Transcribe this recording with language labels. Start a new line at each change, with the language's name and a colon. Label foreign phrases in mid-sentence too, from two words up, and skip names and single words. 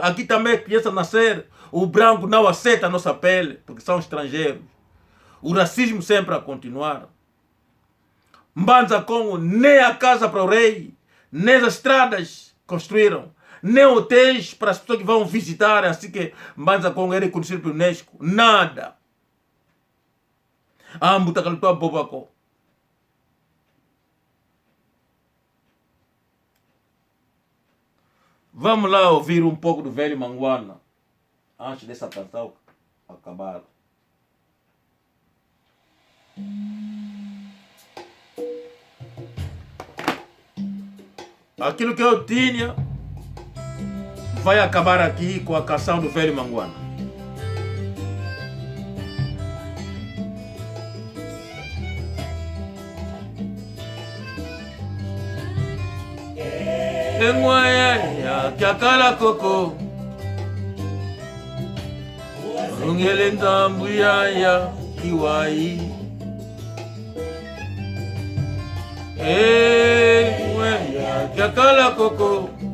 Portuguese: Aqui também a criança nascer, o branco não aceita a nossa pele, porque são estrangeiros. O racismo sempre a continuar. Mbanza Congo, nem a casa para o rei, nem as estradas construíram, nem hotéis para as pessoas que vão visitar, assim que Mbanza Congo é reconhecido pelo Unesco. Nada.
Kongo: Ambuta kalutua bobako.
Portuguese: Vamos lá ouvir um pouco do velho Manguana, antes dessa canção acabar. Aquilo que eu tinha vai acabar aqui com a canção do velho Manguana.
Kongo: Enguaya que akala coco ungele ndambuya kiwai enguaya que akala coco